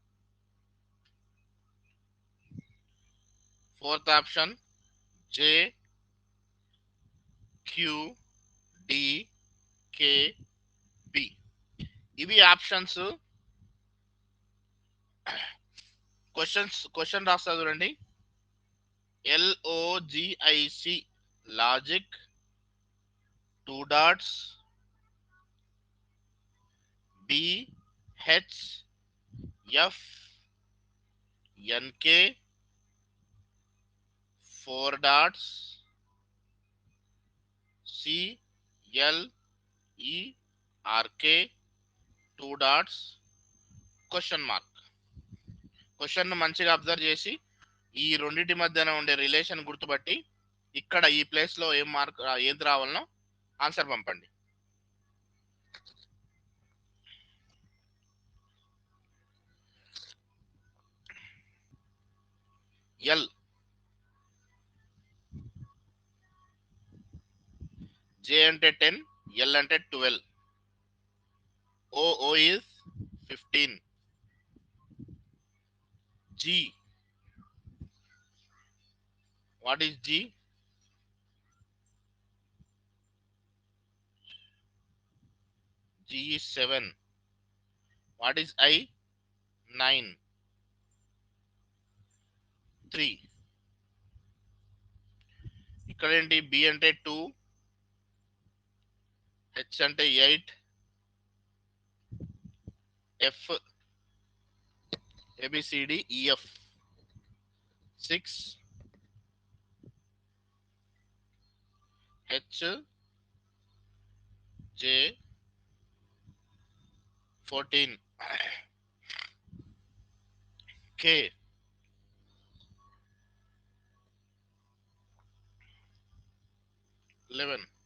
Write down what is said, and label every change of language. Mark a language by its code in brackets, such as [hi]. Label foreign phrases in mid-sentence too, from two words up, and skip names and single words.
[en] fourth option JQDKB. [te] ఇవి ఆప్షన్స్. క్వశ్చన్ రాస్తా చూడండి. [en] LOGIC logic 2 dots BHFNK 4 dots CLERK 2 dots question mark. [te] క్వశ్చన్ మంచిగా అబ్జర్వ్ చేసి ఈ రెండింటి మధ్యన ఉండే రిలేషన్ గుర్తుపట్టి ఇక్కడ ఈ ప్లేస్ లో ఏం మార్క్ ఏది రావాలనో ఆన్సర్ పంపండి. ఎల్, జే అంటే 10, ఎల్ అంటే 12, ఓ is 15, జీ, [en] what is G? G is 7. What is I? 9. 3. [te] ఇక్కడ ఏంటి? B అంటే 2, H అంటే 8, F ABCDEF 6, H J 14, K 11.